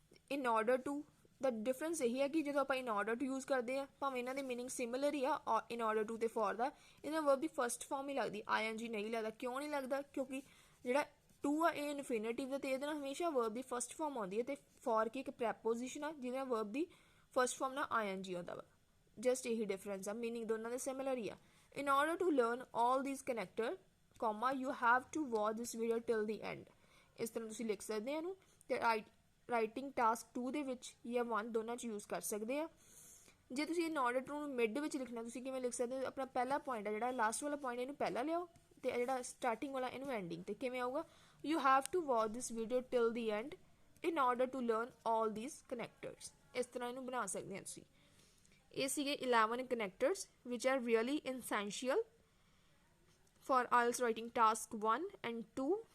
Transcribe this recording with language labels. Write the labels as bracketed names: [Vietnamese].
[Punjabi] In order to ਦਾ difference ਇਹੀ ਹੈ ਕਿ ਜਦੋਂ ਆਪਾਂ ਇਨ ਆਰਡਰ ਟੂ ਯੂਜ਼ ਕਰਦੇ ਹਾਂ ਭਾਵੇਂ ਇਹਨਾਂ ਦੇ ਮੀਨਿੰਗ ਸਿਮਿਲਰ ਹੀ ਆ ਇਨ ਆਰਡਰ ਟੂ ਤੇ ਫॉर ਦਾ, ਇਹਨਾਂ ਵਰਬ ਦੀ ਫਸਟ ਫਾਰਮ ਹੀ ਲੱਗਦੀ, ਆਈ ਐਨ ਜੀ ਨਹੀਂ ਲੱਗਦਾ। ਕਿਉਂ ਨਹੀਂ ਲੱਗਦਾ? ਕਿਉਂਕਿ ਜਿਹੜਾ ਟੂ ਆ ਇਹ ਇਨਫਿਨਿਟਿਵ ਦਾ ਤੇ ਇਹਦੇ ਨਾਲ ਹਮੇਸ਼ਾ ਵਰਬ ਦੀ ਫਸਟ ਫਾਰਮ ਆਉਂਦੀ ਹੈ ਤੇ ਫॉर ਕੀ ਇੱਕ ਪ੍ਰੈਪੋਜੀਸ਼ਨ ਆ ਜਿਹਦੇ ਨਾਲ ਵਰਬ ਦੀ ਫਸਟ ਫਾਰਮ ਨਾਲ ਆਈ ਐਨ ਜੀ ਆਉਂਦਾ ਵਾ। ਜਸਟ ਇਹੀ ਡਿਫਰੈਂਸ ਆ, ਮੀਨਿੰਗ ਦੋਨਾਂ ਦੇ ਸਿਮਿਲਰ ਹੀ ਆ। [English] In order to learn all these connector comma you have to watch this video till the end। [Punjabi] ਇਸ ਤਰ੍ਹਾਂ ਤੁਸੀਂ ਲਿਖ ਸਕਦੇ ਆ ਇਹਨੂੰ ਤੇ ਰਾਈਟਿੰਗ ਟਾਸਕ 2 ਦੇ ਵਿੱਚ ਜਾਂ 1 ਦੋਨਾਂ 'ਚ ਯੂਜ਼ ਕਰ ਸਕਦੇ ਆ। ਜੇ ਤੁਸੀਂ ਇਨ ਆਰਡਰ ਟੂ ਨੂੰ ਮਿਡ ਵਿੱਚ ਲਿਖਣਾ ਤੁਸੀਂ ਕਿਵੇਂ ਲਿਖ ਸਕਦੇ ਹੋ? ਆਪਣਾ ਪਹਿਲਾ ਪੁਆਇੰਟ ਆ ਜਿਹੜਾ ਲਾਸਟ ਵਾਲਾ ਪੁਆਇੰਟ ਇਹਨੂੰ ਪਹਿਲਾਂ ਲਿਆਓ ਤੇ ਜਿਹੜਾ ਸਟਾਰਟਿੰਗ ਵਾਲਾ ਇਹਨੂੰ ਐਂਡਿੰਗ ਤੇ। ਕਿਵੇਂ ਆਊਗਾ? [English] you have to watch this video till the end in order to learn all these connectors। [Punjabi] ਇਸ ਤਰ੍ਹਾਂ ਇਹਨੂੰ ਬਣਾ ਸਕਦੇ ਆ ਤੁਸੀਂ। ਇਹ ਸੀਗੇ 11 [English] connectors which are really essential for IELTS writing task 1 and 2।